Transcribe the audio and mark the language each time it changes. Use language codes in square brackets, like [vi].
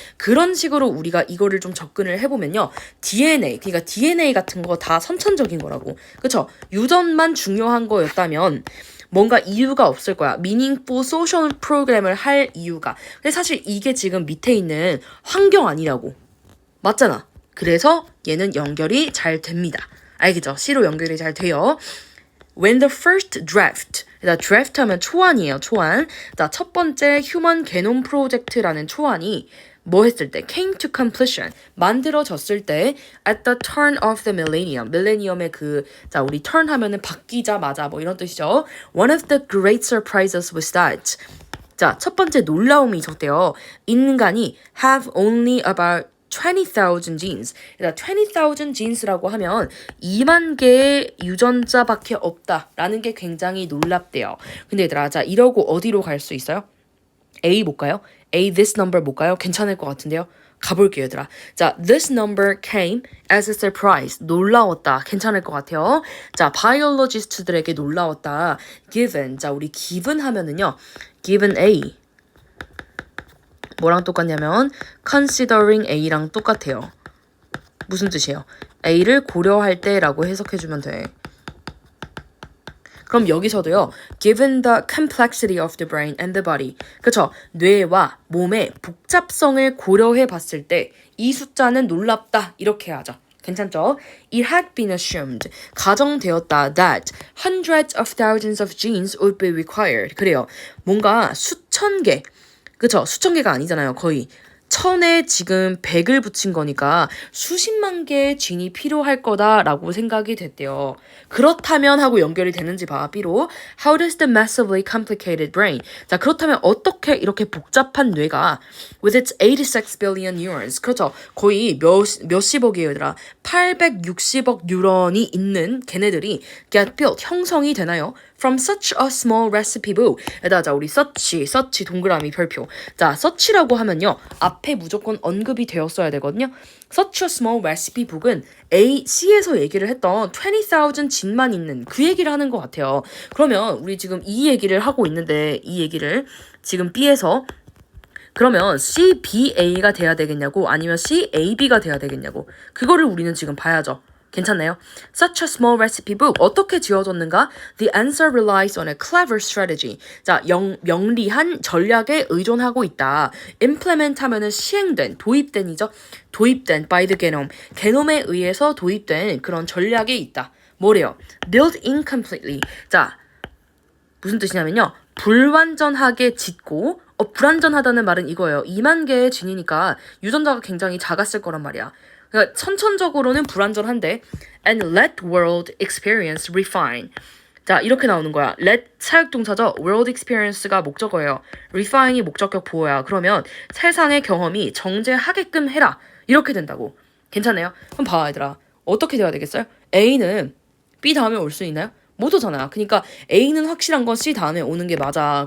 [ko] 그런 식으로 우리가 이거를 좀 접근을 해보면요. DNA, 그러니까 DNA 같은 거 다 선천적인 거라고. 그쵸? 유전만 중요한 거였다면 뭔가 이유가 없을 거야. [en] meaningful social [ko] 프로그램을 할 이유가. 근데 사실 이게 지금 밑에 있는 환경 아니라고. 맞잖아. 그래서 얘는 연결이 잘 됩니다. 알겠죠? C로 연결이 잘 돼요. [en] When the first draft, draft [ko] 하면 초안이에요, 초안. 자, 첫 번째 휴먼 게놈 프로젝트라는 초안이 뭐 했을 때? [en] came to completion, [ko] 만들어졌을 때 [en] at the turn of the millennium, [ko] 밀레니엄의 자, 우리 turn 하면은 바뀌자마자 뭐 이런 뜻이죠. [en] One of the great surprises was that, [ko] 자, 첫 번째 놀라움이 있었대요. 인간이 [en] have only about 20,000 genes. [ko] 그러니까 20,000 genes라고 하면 2만 개의 유전자밖에 없다라는 게 굉장히 놀랍대요. 근데 얘들아, 자, 이러고 어디로 갈 수 있어요? A 못 가요? A [en] this number [ko] 못 가요? 괜찮을 것 같은데요? 가볼게요, 얘들아. [en] 자, this number came as a surprise. [ko] 놀라웠다. 괜찮을 것 같아요. 자, 바이올로지스트들에게 놀라웠다. [en] given. [ko] 자, 우리 given 하면은요. given A. 뭐랑 똑같냐면 considering A랑 똑같아요. 무슨 뜻이에요? A를 고려할 때라고 해석해주면 돼. 그럼 여기서도요. [en] Given the complexity of the brain and the body. [ko] 그쵸? 뇌와 몸의 복잡성을 고려해 봤을 때 이 숫자는 놀랍다. 이렇게 하죠. 괜찮죠? [en] It had been assumed, [ko] 가정되었다 [en] that hundreds of thousands of genes would be required. [ko] 그래요. 뭔가 수천 개, 그쵸? 수천 개가 아니잖아요. 거의 천에 지금 100을 붙인 거니까 수십만 개의 진이 필요할 거다라고 생각이 됐대요. 그렇다면 하고 연결이 되는지 봐. B로 [en] How does the massively complicated brain [ko] 자 그렇다면 어떻게 이렇게 복잡한 뇌가 [en] with its 86 billion neurons [ko] 그렇죠. 거의 몇십억이에요 얘들아. 860억 뉴런이 있는 걔네들이 [en] get built [ko] 형성이 되나요? [en] From such a small recipe book. [ko] 에다 자 우리 search 동그라미 별표. 자 search라고 하면요 앞에 무조건 언급이 되었어야 되거든요. [en] Such a small recipe book [ko] 은 C에서 얘기를 했던 20,000 진만 있는 그 얘기를 하는 것 같아요. 그러면 우리 지금 이 얘기를 하고 있는데 이 얘기를 지금 B에서 그러면 CBA가 돼야 되겠냐고 아니면 CAB가 돼야 되겠냐고 그거를 우리는 지금 봐야죠. 괜찮나요? [en] Such a small recipe book. [ko] 어떻게 지어졌는가? [en] The answer relies on a clever strategy. [ko] 자, 명리한 전략에 의존하고 있다. implement 하면은 시행된, 도입된이죠. 도입된 [en] by the genome. [ko] 게놈에 의해서 도입된 그런 전략에 있다. 뭐래요? [en] Built incompletely. [ko] 자, 무슨 뜻이냐면요. 불완전하게 짓고 불완전하다는 말은 이거예요. 2만 개의 진이니까 유전자가 굉장히 작았을 거란 말이야. 그러니까 선천적으로는 불완전한데 [en] and let world experience refine. [ko] 자 이렇게 나오는 거야. let 사역동사죠. [en] world experience [ko] 가 목적어예요. refine이 목적격 보호야. 그러면 세상의 경험이 정제하게끔 해라. 이렇게 된다고. 괜찮아요? 그럼 봐 얘들아. 어떻게 돼야 되겠어요? A는 B 다음에 올 수 있나요? 못 오잖아. 그러니까 A는 확실한 건 C 다음에 오는 게 맞아.